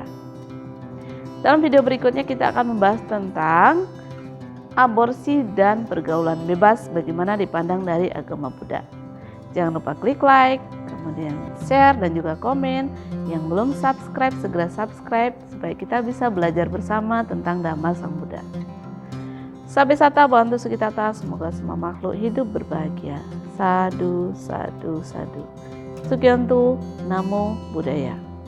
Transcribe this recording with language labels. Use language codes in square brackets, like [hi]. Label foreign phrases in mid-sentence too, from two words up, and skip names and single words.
[id] Dalam video berikutnya kita akan membahas tentang aborsi dan pergaulan bebas, bagaimana dipandang dari agama Buddha. Jangan lupa klik like, kemudian share dan juga komen. Yang belum subscribe, segera subscribe supaya kita bisa belajar bersama tentang Dhamma Sang Buddha. [pi] Sabbe Satta Bhavantu Sukhitata, [id] semoga semua makhluk hidup berbahagia. [pi] Sadhu, sadhu, sadhu. Sukyantu, Namo Buddhaya.